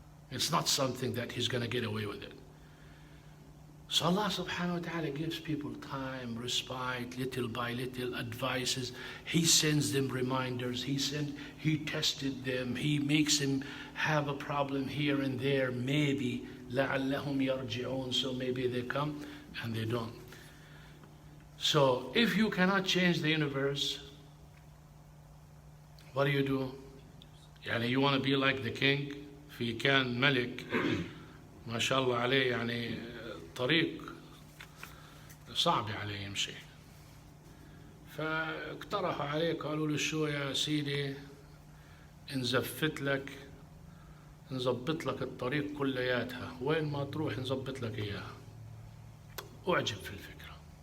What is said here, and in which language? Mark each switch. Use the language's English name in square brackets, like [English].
[English] It's not something that he's going to get away with it. So Allah subhanahu wa ta'ala gives people time, respite, little by little advices. He sends them reminders. He tested them. He makes them have a problem here and there. [Arabic] Maybe لَعَلَّهُمْ يَرْجِعُونَ. [English] So maybe they come and they don't. So if you cannot change the universe, what do? [Arabic] يعني [English] you want to be like the king. [Arabic] في كان ملك ما شاء الله عليه, يعني طريق صعب عليه يمشي, فاقترحوا عليه, قالوا له شو يا سيدي, نزفت لك, نزبط لك الطريق كلياتها, وين ما تروح نزبط لك اياها. اعجب في الفكرة.